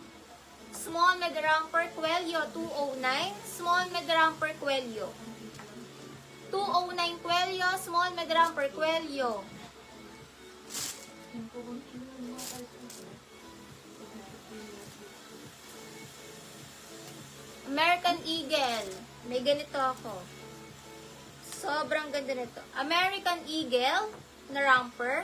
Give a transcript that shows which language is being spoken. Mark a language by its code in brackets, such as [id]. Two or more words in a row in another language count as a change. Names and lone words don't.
[en] Small med romper Cuello 209. Small med romper Cuello 209 Cuello. Small med romper Cuello. American Eagle. [tl] May ganito ako. Sobrang ganda nito. American Eagle na romper.